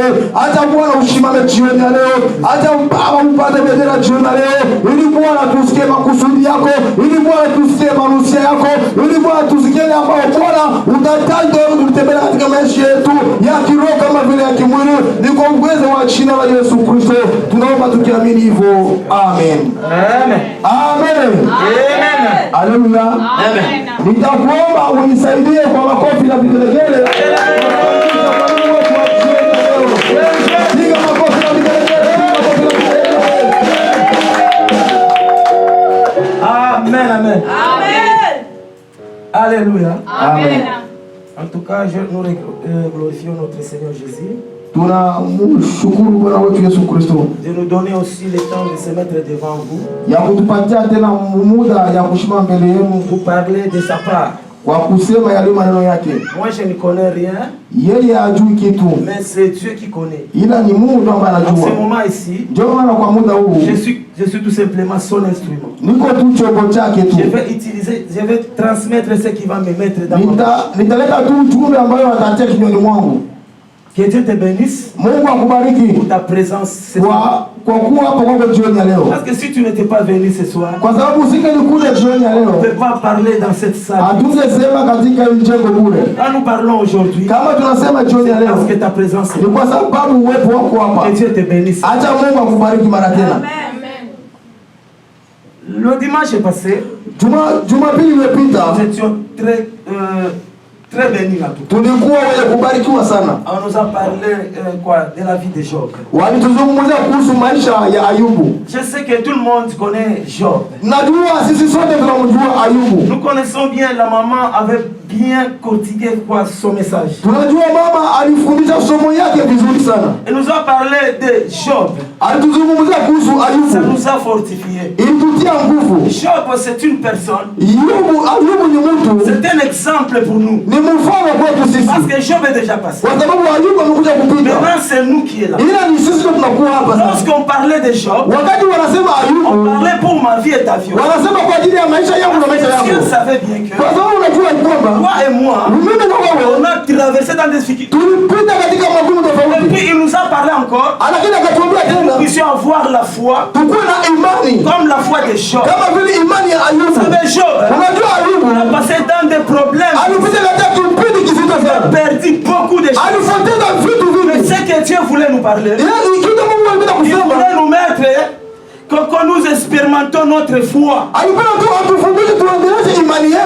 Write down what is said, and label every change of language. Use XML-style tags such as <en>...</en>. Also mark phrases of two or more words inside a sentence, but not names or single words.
<sw>Acha Bwana ushimame jioni leo. Acha Baba upate bendera jioni leo ili Bwana tusikie makusudi yako, ili Bwana tusikie manusia yako, ili Bwana tusikie ambao Bwana utataka kutembea katika maisha yetu ya kiroho kama vile ya kimwili. Ni kwa uwezo wa jina la Yesu Kristo tunaomba tukiamini hivyo. Amen. Amen. Amen. Amen. Haleluya. Amen. Nitakuomba unisaidie kwa makofi na vigelegele. Amen. Amen. Amen. Alléluia. Amen.</sw> <fr>En tout cas, nous glorifions notre Seigneur Jésus.</fr> <sw>Tunamshukuru Bwana wetu Yesu Kristo</sw> <fr>De nous donner aussi le temps de se mettre devant vous.</fr> <sw>ya kutupatia tena muda ya kushima mbele yenu</sw> <fr>Pour parler de sa part.</fr> <sw>kwa kusema yale maneno yake.</sw> <fr>Moi, je ne connais rien.</fr> <sw>Yeye hajui kitu,</sw> <fr>Mais c'est Dieu qui connaît.</fr> <sw>ila ni Mungu ambaye</sw> <fr>En ce</fr> <sw>anajua.</sw> <fr>moment ici,</fr> <sw>Ndio maana kwa muda huu</sw> <fr>je suis tout simplement son instrument.</fr> <sw>niko tu chombo chake tu.</sw> <fr>Je vais transmettre ce qui va me mettre dans mon cœur.</fr> <sw>Nitaleta tu ujumbe ambayo atatia kinywani mwangu.</sw> <fr>Que Dieu te bénisse</fr> <sw>Mungu akubariki</sw> <fr>pour ta présence ce soir.</fr> <sw>kwa kuwa hapo kwako jioni ya leo.</sw> <fr>Parce que si tu n'étais pas venu ce soir,</fr> <sw>Kwa sababu usingelikuja jioni ya</sw> <fr>on ne</fr> <sw>leo,</sw> <fr>peut pas parler dans cette salle.</fr> <sw>hatungesema katika hii jengo bure.</sw> <fr>Quand nous parlons aujourd'hui,</fr> <sw>Kama tunasema jioni ya leo,</sw> <fr>parce que ta présence est</fr> <sw>ni kwa sababu uwepo wako</sw> <fr>là.</fr> <sw>hapa.</sw> <fr>Que Dieu te bénisse.</fr> <sw>Acha Mungu akubariki mara tena. Amen.</sw> <fr>Le dimanche est passé,</fr> <sw>Jumapili iliyopita</sw> <fr>nous étions très bénis là tout.</fr> <sw>tulikuwa wenye kubarikiwa sana.</sw> <fr>On nous a parlé de la vie de Job.</fr> <sw>Walituzungumzia kuhusu maisha ya Ayubu.</sw> <fr>Je sais que tout le monde connaît Job.</fr> <sw>Najua sisi sote tunamjua Ayubu.</sw> <fr>Nous connaissons bien, la maman avait bien cortigué son message.</fr> <sw>Tunajua mama alifundisha somo yake vizuri sana.</sw> <fr>Elle nous a parlé de Job.</fr> <sw>Alituzungumzia kuhusu</sw> <fr>Ça</fr> <sw>Ayubu.</sw> <fr>nous a fortifié.</fr> <sw>Ilitutia nguvu.</sw> <fr>Job, c'est une personne.</fr> <sw>Ayubu ni mtu.</sw> <fr>C'est un exemple pour nous.</fr> <sw>Ni mfano kwetu sisi.</sw> <fr>Parce que Job est déjà passé.</fr> <sw>Kwa sababu Ayubu amekuja kupita.</sw> <fr>Maintenant, c'est nous qui est là.</fr> <sw>Ila ni sisi ndio tunakuwa hapa sasa.</sw> <fr>Lorsqu'on parlait de Job,</fr> <sw>Wakati wanasema</sw> <fr>on</fr> <sw>Ayubu,</sw> <fr>parlait pour ma vie et ta vie.</fr> <sw>wanasema kwa ajili ya maisha yangu na maisha</sw> <fr>Parce que</fr> <sw>yako.</sw> <fr>Dieu savait bien que</fr> <sw>Kwa sababu unajua kwamba</sw> <fr>toi et moi,</fr> <sw>mimi na wewe</sw> <fr>on a traversé dans des difficultés.</fr> <sw>tulipita katika magumu</sw> <fr>Et</fr> <sw>tofauti.</sw> <fr>puis il nous a parlé encore</fr> <sw>Lakini akatuambia</sw> <fr>que nous</fr> <sw>tena</sw> <fr>puissions avoir la foi</fr> <sw>tukuwe na imani</sw> <fr>comme la foi de Job.</fr> <sw>kama vile imani ya Ayubu.</sw> <fr>Vous savez, Job,</fr> <sw>Unajua Ayubu</sw> <fr>on a passé dans des problèmes.</fr> <sw>alipita katika kipindi kizito</sw> <fr>On a</fr> <sw>sana.</sw> <fr>perdu beaucoup de choses.</fr> <sw>Alipoteza vitu</sw> <fr>Mais</fr> <sw>vingi.</sw> <fr>ce que Dieu voulait nous parler,</fr> <sw>Yaani kitu Mungu alipenda</sw> <fr>il</fr> <sw>kusema.</sw> <fr>voulait nous mettre que nous expérimentons notre foi.</fr> <sw>Alipenda tu atufundishe tuendeleze imani yetu.</sw>